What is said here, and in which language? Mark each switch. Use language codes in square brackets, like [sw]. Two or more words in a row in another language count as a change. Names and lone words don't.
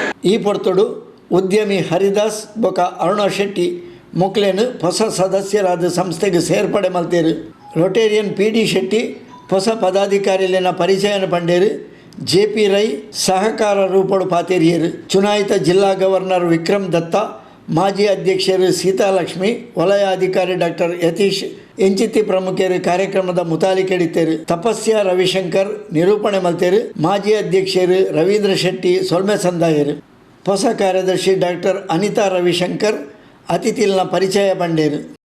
[tcy] ಈ ಪೊರ್ತುಡು ಉದ್ಯಮಿ ಹರಿದಾಸ್ ಬೊಕ ಅರುಣ ಶೆಟ್ಟಿ ಮುಕ್ಲೇನು ಹೊಸ ಸದಸ್ಯರಾದ ಸಂಸ್ಥೆಗೆ ಸೇರ್ಪಡೆ ಮಲ್ತೇರು. ರೊಟೇರಿಯನ್ PD ಶೆಟ್ಟಿ ಹೊಸ ಪದಾಧಿಕಾರಿಲಿನ ಪರಿಚಯನ ಪಂಡೇರು. JP ರೈ ಸಹಕಾರ ರೂಪಡು ಪಾತೇರಿಯರು. ಚುನಾಯಿತ ಜಿಲ್ಲಾ ಗವರ್ನರ್ ವಿಕ್ರಮ್ ದತ್ತಾ, ಮಾಜಿ ಅಧ್ಯಕ್ಷರು ಸೀತಾಲಕ್ಷ್ಮಿ, ವಲಯ ಅಧಿಕಾರಿ ಡಾಕ್ಟರ್ ಯತೀಶ್ ಎಂಚಿತಿ ಪ್ರಮುಖರು ಕಾರ್ಯಕ್ರಮದ ಮುತಾಲಿಕೆಡಿತೇರು. ತಪಸ್ಯ ರವಿಶಂಕರ್ ನಿರೂಪಣೆ ಮಲ್ತೇರು. ಮಾಜಿ ಅಧ್ಯಕ್ಷರು ರವೀಂದ್ರ ಶೆಟ್ಟಿ ಸೊಲ್ಮೆ ಸಂದಾಯರು. ಹೊಸ ಕಾರ್ಯದರ್ಶಿ ಡಾಕ್ಟರ್ ಅನಿತಾ ರವಿಶಂಕರ್ ಅತಿಥಿಲ್ನ ಪರಿಚಯ ಪಂಡೇರು.